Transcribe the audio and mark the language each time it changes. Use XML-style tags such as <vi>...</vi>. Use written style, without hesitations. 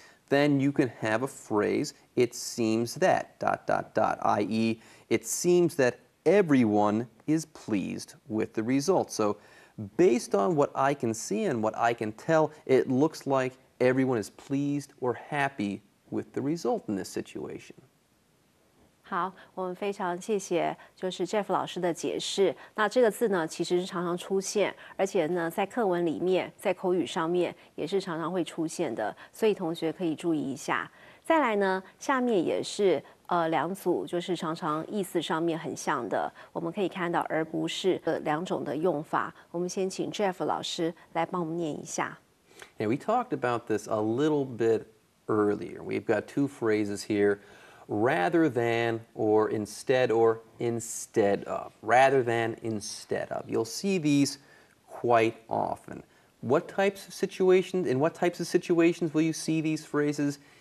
<en>Then you can have a phrase, it seems that, ... i.e., it seems that everyone is pleased with the result. So based on what I can see and what I can tell, it looks like everyone is pleased or happy with the result in this situation.</en> <zh>好，我们非常谢谢就是 Jeff 老师的解释。那这个字呢，其实是常常出现，而且呢，在课文里面，在口语上面也是常常会出现的，所以同学可以注意一下。再来呢，下面也是两组，就是常常意思上面很像的，我们可以看到，而不是两种的用法。我们先请 Jeff 老师来帮我们念一下。</zh> <en>Yeah, we talked about this a little bit earlier. We've got two phrases here, rather than or instead of. Rather than, instead of. You'll see these quite often. In what types of situations will you see these phrases?</en>